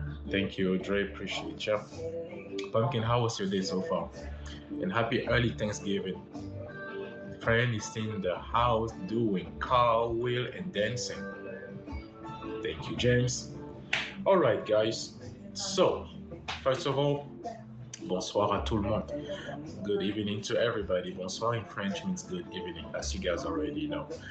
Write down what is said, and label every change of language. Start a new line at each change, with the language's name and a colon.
English: Thank you, Audrey. Appreciate you. Pumpkin, how was your day so far? And happy early Thanksgiving. Friend is in the house doing car wheel and dancing. Thank you, James. All right, guys. So, first of all,
French: bonsoir à tout le monde.
English: Good evening to everybody. Bonsoir in French means good evening, as you guys already know.